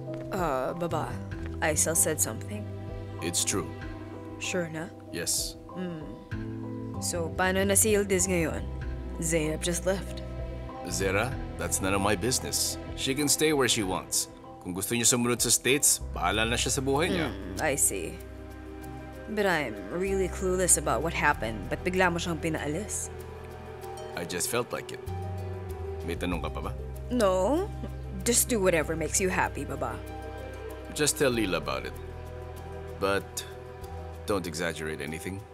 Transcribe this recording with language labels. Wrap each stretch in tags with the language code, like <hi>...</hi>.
<en>Baba, Aisel said something. It's true.</en> <tl>Sure na?</tl> <en>Yes.</en> <tl>So, paano na si Yildiz ngayon?</tl> <en>Zainab just left. Zera, that's none of my business. She can stay where she wants.</en> <tl>Kung gusto niya sumunod sa States, bahala na siya sa buhay niya.</tl> <en>I see. But I'm really clueless about what happened.</en> <tl>Ba't bigla mo siyang pinaalis?</tl> <en>I just felt like it.</en> <tl>May tanong ka pa ba?</tl> <en>No. Just do whatever makes you happy, Baba. Just tell Lila about it. But don't exaggerate anything.</en>